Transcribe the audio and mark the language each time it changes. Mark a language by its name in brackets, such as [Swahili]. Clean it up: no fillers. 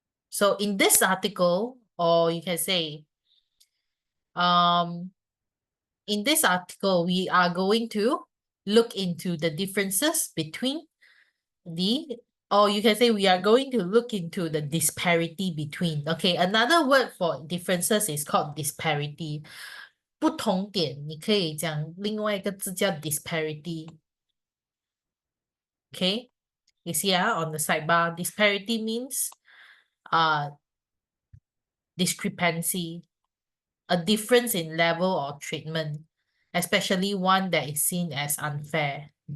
[English] So in this article, or you can say, in this article, we are going to look into the differences between or you can say we are going to look into the disparity between. Okay, another word for differences is called disparity. [Chinese] 不同点，你可以讲另外一个字叫 disparity. [English] Okay, you see on the sidebar, disparity means discrepancy, a difference in level or treatment, especially one that is seen as unfair.